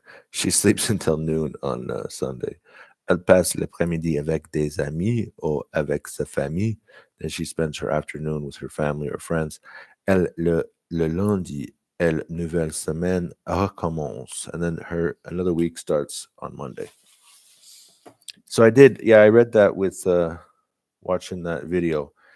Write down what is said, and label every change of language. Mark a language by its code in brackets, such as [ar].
[en] She sleeps until noon on Sunday. [fr] Elle passe l'après-midi avec des amis ou avec sa famille. [en] Then she spends her afternoon with her family or friends. [fr] Le lundi, nouvelle semaine recommence. [en] And then another week starts on Monday. So I read that with watching that video.